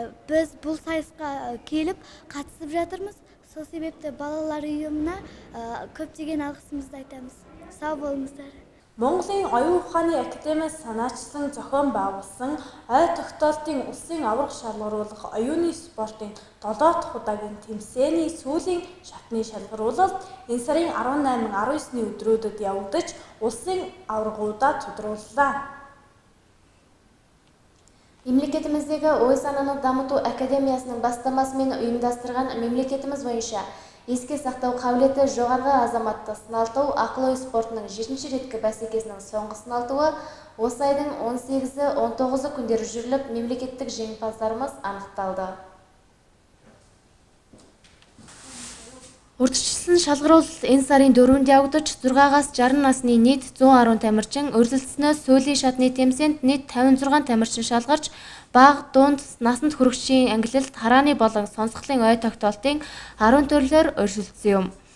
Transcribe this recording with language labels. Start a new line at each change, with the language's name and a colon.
Kazakh: Біз бұл сайысқа келіп қатысып жатырмыз. Сол себепті балалар ұйымына көптеген алғысымызды айтамыз. Сау болыңыздар.
Mongolian: Монголын оюун ухааны академиас санаачлан зохион байгуулсан ой тогтоолтын улсын аварга шалгаруулах оюуны спортын 7 дахь удаагийн тэмцээний сүүлийн шатны шалгаруулалт энэ сарын 18-19-ны өдрүүдэд явагдаж улсын аваргуудаа тодрууллаа.
Kazakh: Мемлекетіміздегі ой сананы дамыту академиясының бастамасымен ұйымдастырған мемлекетіміз бойынша еске сақтау қабілеті жоғарғы азаматты сыналту ақыл ой спортының 7-ші реткі бәсекесінің соңғы сыналтуы осы айдың 18-19 күндері жүріліп, мемлекеттік жеңімпаздарымыз анықталды.
Mongolian: Урдчилсан шалгаруул энэ сарын 4-нд явагдаж 6-аас 60 насны нийт 110 тамирчин өрсөлдсөнөөс сүүлийн шатны тэмцээнд нийт 56 тамирчин шалгарч бага, дунд, насанд хүрэгчийн ангилалд харааны болон сонсголын ой тогтоолтын 10 төрлөөр өрсөлдсөн юм.